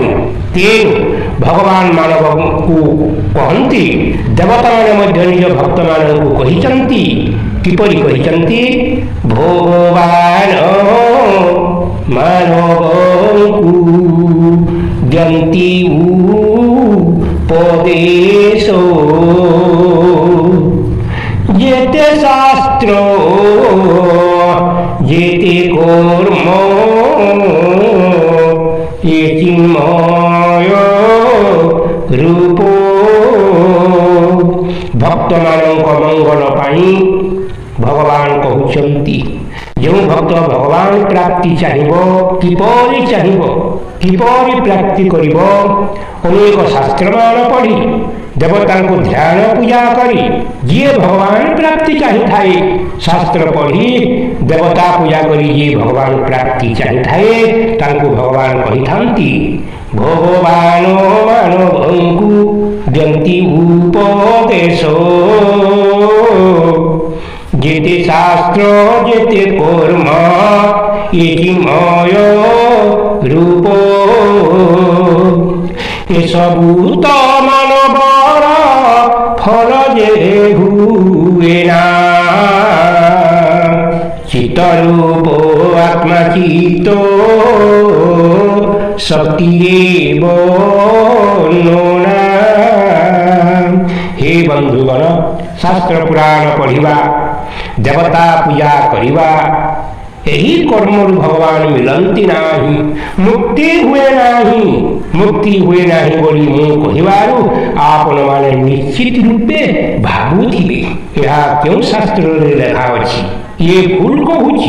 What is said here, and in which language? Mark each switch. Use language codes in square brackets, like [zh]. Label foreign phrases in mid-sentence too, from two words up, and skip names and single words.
[or] ତେଣୁ ଭଗବାନ ମାନବଙ୍କୁ କହନ୍ତି, ଦେବତାମାନେ ମଧ୍ୟ ନିଜ ଭକ୍ତମାନଙ୍କୁ କହିଛନ୍ତି। କିପରି କହିଛନ୍ତି? ଭଗବାନ ମାନବଙ୍କୁ ଦିଅନ୍ତି ଉପଦେଶ, ଯେତେ ଶାସ୍ତ୍ର ଯେତେ କର୍ମ ଏ ଚିନ୍ମୟ ରୂପ। ଭକ୍ତମାନଙ୍କ ମଙ୍ଗଳ ପାଇଁ ଭଗବାନ କହୁଛନ୍ତି, ଯେଉଁ ଭକ୍ତ ଭଗବାନ ପ୍ରାପ୍ତି ଚାହିଁବ, କିପରି ଚାହିଁବ, କିପରି ପ୍ରାପ୍ତି କରିବ? ଅନେକ ଶାସ୍ତ୍ରମାନ ପଢ଼ି ଦେବତାଙ୍କୁ ଧ୍ୟାନ ପୂଜା କରି ଯିଏ ଭଗବାନ ପ୍ରାପ୍ତି ଚାହିଁଥାଏ, ଶାସ୍ତ୍ର ପଢ଼ି ଦେବତା ପୂଜା କରି ଯିଏ ଭଗବାନ ପ୍ରାପ୍ତି ଚାହିଁଥାଏ, ତାଙ୍କୁ ଭଗବାନ କହିଥାନ୍ତି, ଭଗବାନ ମାନବଙ୍କୁ ଦିଅନ୍ତି ଉପଦେଶ, ଯେତେ ଶାସ୍ତ୍ର ଯେତେ କର୍ମ ଏ ଚିନ୍ମୟ ରୂପ। ଏସବୁ ତ ମାନବର ଫଳ ଯେ ହୁଏ ନା, ଚିତ୍ତରୂପ ଆତ୍ମା ଚିତ୍ତ ଶକ୍ତିରେ ବର୍ଣ୍ଣନା। ହେ ବନ୍ଧୁଗଣ, ଶାସ୍ତ୍ର ପୁରାଣ ପଢ଼ିବା, ଦେବତା ପୂଜା କରିବା, ଏହି କର୍ମରୁ ଭଗବାନ ମିଳନ୍ତି ନାହିଁ, ମୁକ୍ତି ହୁଏ ନାହିଁ। ମୁକ୍ତି ହୁଏ ନାହିଁ ବୋଲି ମୁଁ କହିବାରୁ ଆପଣମାନେ ନିଶ୍ଚିତ ରୂପେ ଭାବୁଥିବେ ଏହା କେଉଁ ଶାସ୍ତ୍ରରେ ଲେଖା ଅଛି, ଇଏ ଭୁଲ କହୁଛି।